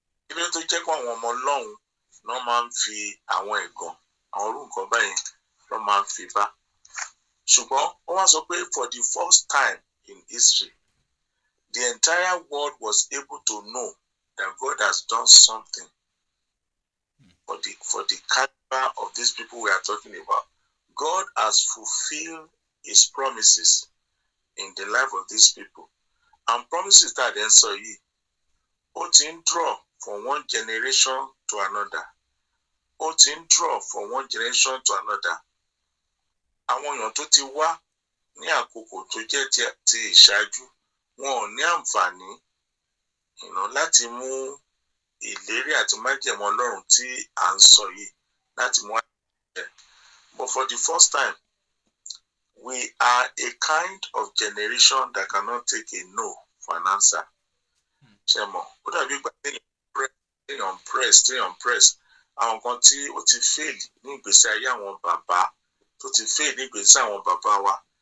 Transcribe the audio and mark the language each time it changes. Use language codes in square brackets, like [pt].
[yo] Ilé tó jẹ́ pé àwọn ọmọ Ọlọ́run náà máa ń fi àwọn ẹ̀gàn àwọn orú nǹkan báyìí ló máa ń fi bá. Ṣùgbọ́n wọ́n wá sọ pé [en] for the first time in history the entire world was able to know that God has done something for the caliber of these people we are talking about. God has fulfilled his promises in the life of these people. And promises that then [yo] sọ yìí ó ti ń [en] draw from one generation to another. [yo] Ó ti ń [en] draw from one generation to another. [yo] Àwọn èèyàn tó ti wá ní àkókò tó jẹ́ ti ìṣáájú wọn ò ní àǹfààní láti mú ìlérí àti májẹ̀mú Ọlọ́run tí à ń sọ yìí láti mú àṣẹ. [en] But for the first time, we are a kind of generation that cannot take a no for an answer. [yo] Ṣé mọ̀? Ó dàbí ìgbà téèyàn press àwọn kan tí ó ti fail ní ìgbésí ayé àwọn bàbá tó ti fail ní ìgbésí àwọn bàbá wa.